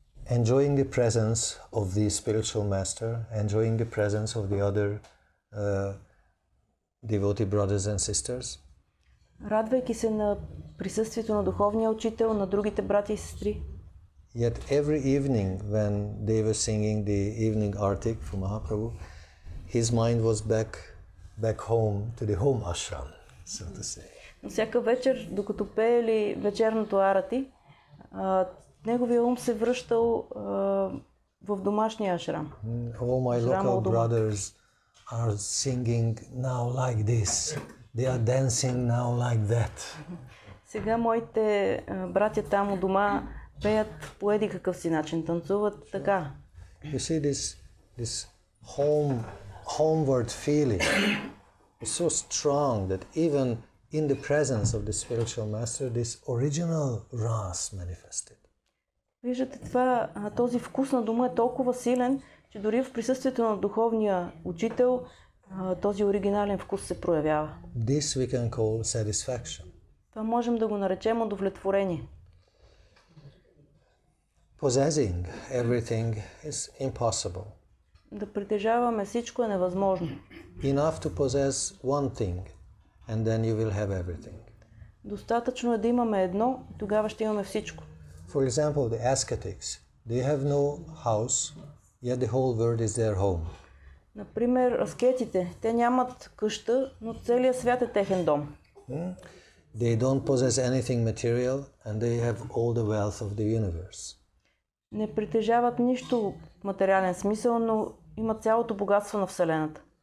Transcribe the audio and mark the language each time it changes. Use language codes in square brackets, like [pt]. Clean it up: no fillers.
[en] Enjoying the presence of the spiritual master, enjoying the presence of the other devotee brothers and sisters. [bg] Радвайки се на присъствието на духовния учител, на другите брати и сестри. [en] Yet every evening when they were singing the evening artik for Mahaprabhu, his mind was back home to the home ashram, so to say. [bg] Всяка вечер, докато пеели вечерното арати, неговия ум се връщал в домашния ашрам. [en] All my local brothers are singing now like this. They are dancing now like that. [bg] Сега моите братя там у дома пеят по еди какъв си начин, танцуват така. [en] You see this homeward feeling is so strong that in the presence of the spiritual master, this original ras manifested. [bg] Виждате, този вкус на дома е толкова силен, че дори в присъствието на духовния учител този оригинален вкус се проявява. [en] This we can call satisfaction. [bg] Това можем да го наречем удовлетворение. [en] Possessing everything is impossible. [bg] Да притежаваме всичко е невъзможно. [en] Enough to possess one thing, and then you will have everything. [bg] Достатъчно е да имаме едно, и тогава ще имаме всичко. [en] For example, the ascetics, they have no house, yet the whole world is their home. [bg] Например, аскетите, те нямат къща, но целият свят е техен дом. [en] They don't possess anything material, and they have all the wealth of the universe. [bg] Не притежават нищо в материален смисъл, но имат цялото богатство на Вселената.